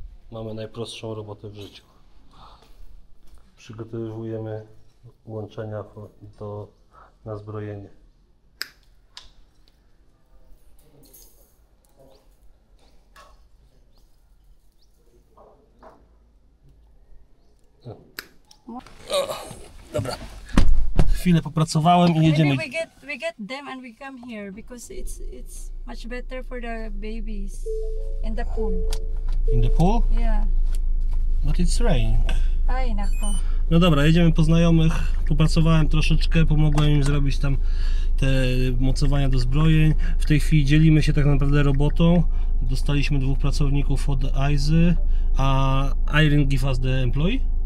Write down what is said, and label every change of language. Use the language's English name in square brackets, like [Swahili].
[Polish] Mamy najprostszą robotę w życiu. Przygotowujemy łączenia na zbrojenie. Dobra. Chwilę popracowałem i jedziemy. [English] Maybe we get them and we come here because it's much better for the babies in the pool. In the pool? Yeah. But it's raining. [Filipino] Ay, nako. [Polish] No dobra, jedziemy po znajomych. Popracowałem troszeczkę, pomogłem im zrobić tam te mocowania do zbrojeń. W tej chwili dzielimy się tak naprawdę robotą. Dostaliśmy 2 pracowników od Aizy, a Irene [English] give us the employee.